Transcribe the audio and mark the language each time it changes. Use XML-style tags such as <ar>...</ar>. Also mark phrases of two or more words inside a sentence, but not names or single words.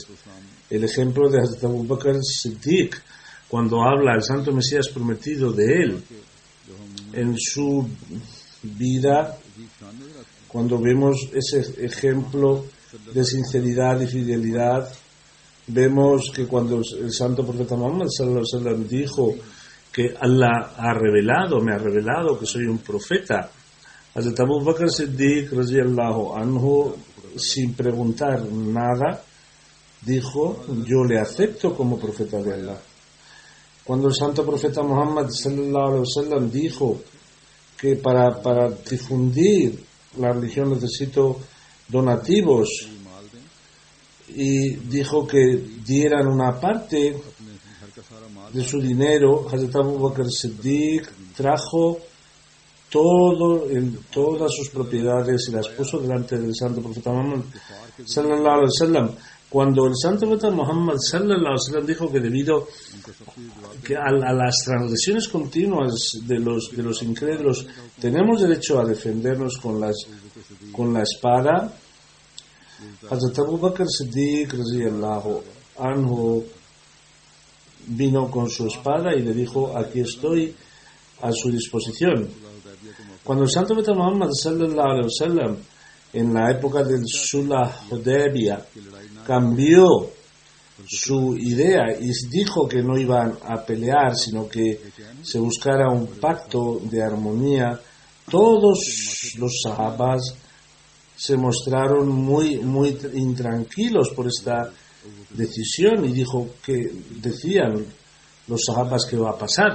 <es>El ejemplo de Hazrat Abu Bakr Siddiq, cuando habla el Santo Mesías prometido de él, en su vida, cuando vemos ese ejemplo de sinceridad y fidelidad, vemos que cuando el Santo Profeta Muhammad</es> <ar>صلى الله عليه وسلم</ar> <es>dijo que Allah me ha revelado que soy un profeta, Hazrat Abu Bakr Siddiq</es> <ar>رضي الله عنه,</ar> <es>sin preguntar nada, dijo: yo le acepto como profeta de Allah. Cuando el Santo Profeta Muhammad</es> <ar>صلى الله عليه وسلم</ar> <es>dijo que para difundir la religión necesito donativos, y dijo que dieran una parte de su dinero, Hazrat Abu Bakr Siddiq trajo todas sus propiedades y las puso delante del Santo Profeta Muhammad</es> <ar>صلى الله عليه وسلم.</ar> <es>Cuando el Santo Profeta Muhammad</es> <ar>صلى الله عليه وسلم</ar> <es>dijo que debido a las transgresiones continuas de los incrédulos tenemos derecho a defendernos con la espada, Hazrat Abu Bakr Siddiq</es> <ar>رضي الله عنه</ar> <es>vino con su espada y le dijo: aquí estoy a su disposición. Cuando el Santo Profeta Muhammad</es> <ar>صلى الله عليه وسلم,</ar> <es>en la época del Sulh Hudaybiyah, cambió su idea y dijo que no iban a pelear, sino que se buscara un pacto de armonía, todos los sahabas se mostraron muy intranquilos por esta decisión y decían los sahabas que va a pasar.</es>